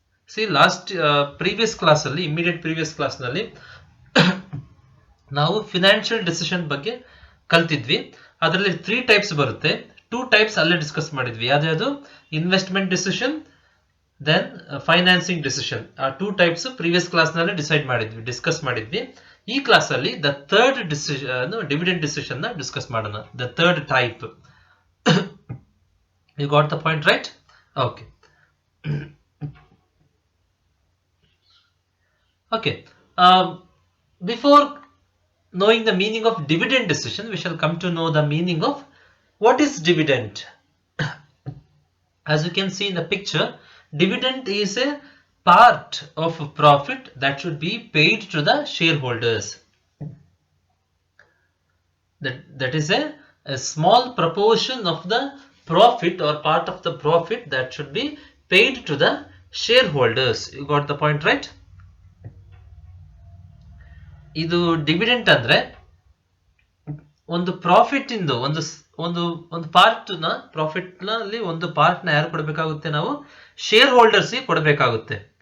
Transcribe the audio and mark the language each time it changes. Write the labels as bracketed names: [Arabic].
[English] See, last previous class [Kannada] ಅಲ್ಲಿ immediate previous class ನಲ್ಲಿ ನಾವು ಫಿನಾನ್ಷಿಯಲ್ ಡಿಸಿಷನ್ ಬಗ್ಗೆ ಕಲ್ತಿದ್ವಿ. ಅದರಲ್ಲಿ 3 ಟೈಪ್ಸ್ ಬರುತ್ತೆ. 2 ಟೈಪ್ಸ್ ಅಲ್ಲೇ ಡಿಸ್ಕಸ್ ಮಾಡಿದ್ವಿ. ಯಾವ್ದು? [English] Investment decision, then financing decision. [Kannada] ಆ 2 ಟೈಪ್ಸ್ ಪ್ರೀವಿಯಸ್ ಕ್ಲಾಸ್ ನಲ್ಲಿ ಡಿಸ್ಕಸ್ ಮಾಡಿದ್ವಿ. ಈ ಕ್ಲಾಸ್ ಅಲ್ಲಿ the third decision, dividend decision ನ ಡಿಸ್ಕಸ್ ಮಾಡೋಣ. [English] The third type. You got the point, right? Okay. Okay. Before knowing the meaning of dividend decision, we shall come to know the meaning of what is dividend. As you can see in the picture, dividend is a part of profit that should be paid to the shareholders. That is a small proportion of the profit or part of the profit that should be paid to the shareholders. You got the point, right? [Kannada] ಇದು dividend ಅಂದ್ರೆ ಒಂದು profit ಇಂದು ಒಂದು part ನ profit ನಲ್ಲಿ ಒಂದು part ನ ಯಾರು ಕೊಡಬೇಕಾಗುತ್ತೆ? ನಾವು ಶೇರ್ ಹೋಲ್ಡರ್ಸ್ ಗೆ ಕೊಡಬೇಕಾಗುತ್ತೆ.